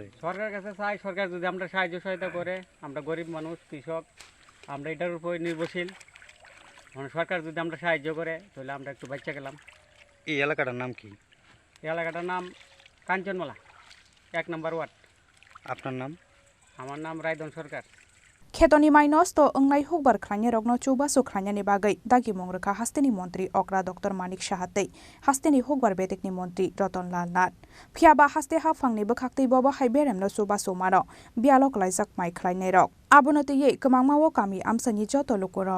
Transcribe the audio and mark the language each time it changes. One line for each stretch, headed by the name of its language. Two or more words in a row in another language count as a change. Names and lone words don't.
Bangla: সরকারের কাছে চাই, সরকার যদি আমরা সাহায্য সহায়তা করে, আমরা গরিব মানুষ কৃষক, আমরা এটার উপর নির্ভরশীল। মানে সরকার যদি আমরা সাহায্য করে তাহলে আমরা একটু বাচ্চা গেলাম। এই এলাকাটার নাম কি? এই এলাকাটার নাম কাঞ্চনমালা, 1 নম্বর ওয়ার্ড। আপনার নাম? আমার নাম রায়ধন সরকার।
Kok Borok: Khetoni mainos to ongnai hukbar khlanya rokno chubasu khlanyani bagai dagi mongraka hasteni mantri okra Dr. Manik Shahatei hasteni hukbar betekni mantri Ratan Lal Nath phiaba haste ha phangni bokhaktei bobo haiberemno chubasu maro bialok laijak mai khlainai rok abonote ye kemangmawo kami amsani joto lokorok.